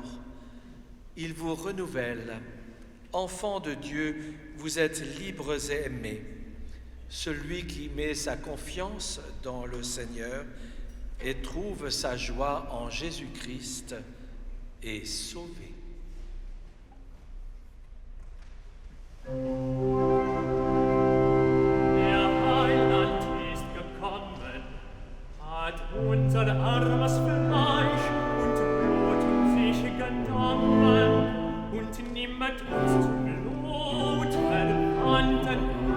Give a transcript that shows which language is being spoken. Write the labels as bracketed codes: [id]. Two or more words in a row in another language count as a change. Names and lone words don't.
[fr] Il vous renouvelle. Enfants de Dieu, vous êtes libres et aimés. Celui qui met sa confiance dans le Seigneur et trouve sa joie en Jésus-Christ est sauvé. [de] Unser armes Fleisch und Blut sich genommen und nimmt uns zum Blut verwandten